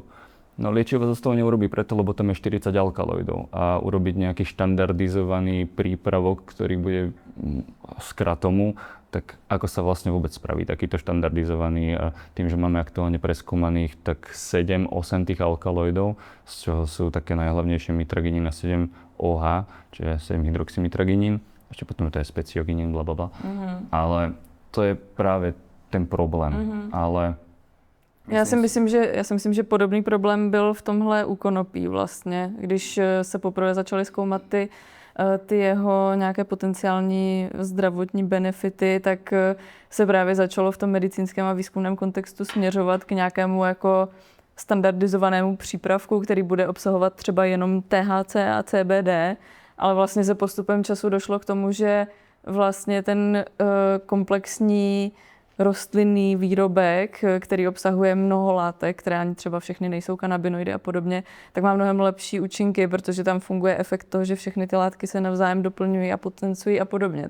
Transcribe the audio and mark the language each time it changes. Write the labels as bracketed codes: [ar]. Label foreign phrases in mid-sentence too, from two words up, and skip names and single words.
[sk] No liečivo sa z toho neurobí preto, lebo tam je 40 alkaloidov a urobiť nejaký štandardizovaný prípravok, ktorý bude z kratomu, tak ako sa vlastne vôbec spraví takýto štandardizovaný a tým, že máme aktuálne preskúmaných tak 7-8 tých alkaloidov, z čoho sú také najhlavnejšie mitraginín a 7-OH, čiže 7-hydroxymitraginín, ešte potom to je specioginín, blablabla. Ale to je práve ten problém. Ale [cs] Já si myslím, že podobný problém byl v tomhle u konopí vlastně, když se poprvé začaly zkoumat ty jeho nějaké potenciální zdravotní benefity, tak se právě začalo v tom medicínském a výzkumném kontextu směřovat k nějakému jako standardizovanému přípravku, který bude obsahovat třeba jenom THC a CBD, ale vlastně se postupem času došlo k tomu, že vlastně ten komplexní rostlinný výrobek, který obsahuje mnoho látek, které ani třeba všechny nejsou kanabinoidy a podobně, tak má mnohem lepší účinky, protože tam funguje efekt toho, že všechny ty látky se navzájem doplňují a potencují a podobně.